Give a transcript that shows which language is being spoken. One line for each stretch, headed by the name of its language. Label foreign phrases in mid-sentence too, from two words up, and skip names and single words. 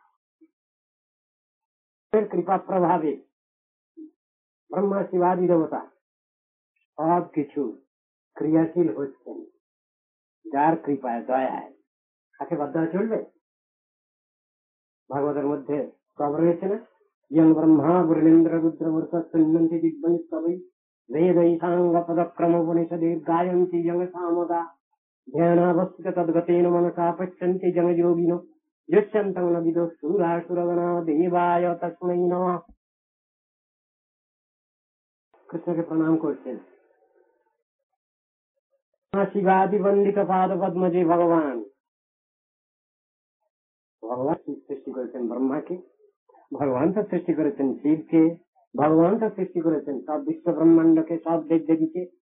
Bangla: কৃপা প্রভাবে ব্রহ্মা শিবাদি দেবতা সব কিছু ক্রিয়াশীল হচ্ছেন যার কৃপায়, দয়ায়। তাকে বাধ্য হয়ে চলবে? ভাগবতের মধ্যে সব রয়েছে না,
Sanskrit: ইয়ং ব্রহ্মা গুরুলেন্দ্র রুদ্র মূর্খ সুন্নন্তি দিব্যই সবই বেদৈ সাঙ্গ পদক্রম উপনিষদের গায়ন্তি জং সামদা ধ্যানাবস্থিত তদ্গতেন মনসা পশ্যন্তি জং যোগিনো যস্যন্তং ন বিদো সুরাসুরগণা দেবায় তস্मै নমঃ।
Bangla: কৃষ্ণকে প্রণাম করছেন। শিবাদি বন্দিত পাদ পদ্মজে ভগবান। ভগবান সৃষ্টি করেছেন ব্রহ্মাকে, ভগবান তো সৃষ্টি করেছেন শিবকে, ভগবান তো সৃষ্টি করেছেন সব বিশ্ব ব্রহ্মাণ্ডকে, সব দেব দেবীকে।